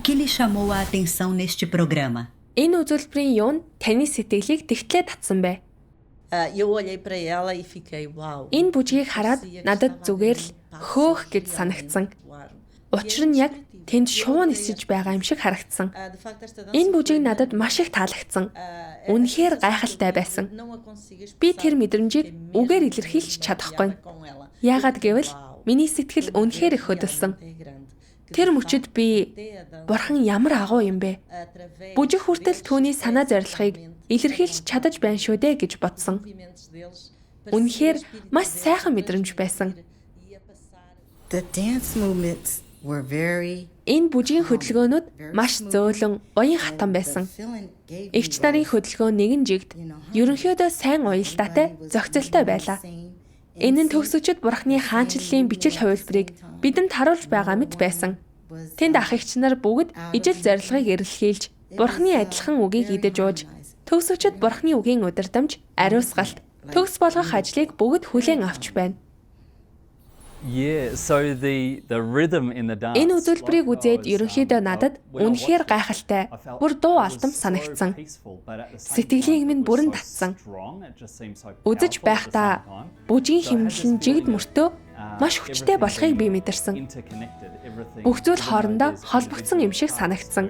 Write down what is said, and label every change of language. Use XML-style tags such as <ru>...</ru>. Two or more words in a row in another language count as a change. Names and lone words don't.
<pt>chamou a atenção neste programa?</pt> <mn>Энэ үзүүлбэрийн юу нь таны сэтгэлийг тэгтлээ татсан бэ?</mn> <pt>Eu olhei para ela e fiquei, uau.</pt> <mn>Энэ бүжгийг хараад надад зүгээр л хөөх гэж санагдсан. Учир нь яг тэнд шувуу нисэж байгаа юм шиг харагдсан. Энэ бүжиг надад маш их таалагдсан. Үнэхээр гайхалтай байсан. Би тэр мэдрэмжийг үгээр илэрхийлж чадахгүй. Яагаад гэвэл миний сэтгэл үнэхээр их хөдөлсөн. Тэр мөчөд би Бурхан ямар агуу юм бэ? Бүжиг хүртэл түүний санаа зорилгыг илэрхийлж чадаж байна шүү дээ гэж бодсон. Үнэхээр маш сайхан мэдрэмж байсан.</mn> <en>The dance movements were very</en> <mn>Энэ бүжгийн хөдөлгөөнүүд маш зөөлөн, уян хатан байсан. Эгч нарын хөдөлгөөн нэгэн жигд ерөнхийдөө сайн уялдаатай, зохицолтой байлаа. Энэ нь төгсөгчд Бурханы хаанчлалын бичил хувилбарыг бидэнд харуулж байгаа мэт байсан. Тэнд ах эгч нар бүгд ижил зорилгыг эрэлхийлж, Бурханы адилхан үгийг идэж ууж, төгсөгчд Бурханы үгийн удирдамж, ариусгалт, төгс болгох ажлыг бүгд хүлээн авч байна.</mn> <en>Yeah, so the rhythm in the dance.</en> <mn>Энэ үзүүлбэрийг үзээд ерөнхийдөө надад үнэхээр гайхалтай, бүр дуу алтан санагдсан. Сэтгэлийг минь бүрэн татсан. Үзэж байхдаа бүжгийн хэмнэл нь жигд мөртөө маш хүчтэй болохыг би мэдэрсэн. Бүх зүйл хоорондоо холбогдсон юм шиг санагдсан.</mn>